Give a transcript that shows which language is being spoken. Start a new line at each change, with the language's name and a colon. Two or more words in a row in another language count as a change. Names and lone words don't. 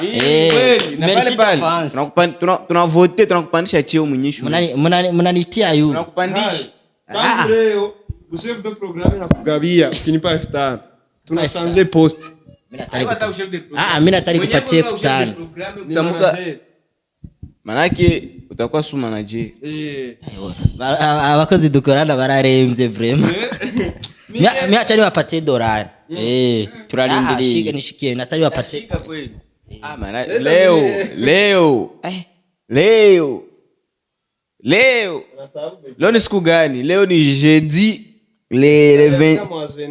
Swahili: kweli na pale tunavote tunakupandisha cheo mnyishu mnanitia yu tunakupandisha leo
French: chef de programme
Swahili: na kugabia ukinipa 5000 tunashange post mimi nataka kupatia 5000 utamuka manake utakuwa su manager
Rundi: abakozi dukorana bararemvye
French: vraiment
Swahili: mimi acha niwapatie dolari
Rundi: turarindiriye
Swahili: nishikie nataka niwapatie kweli leo ni siku gani? Leo ni
French: jeudi le 20.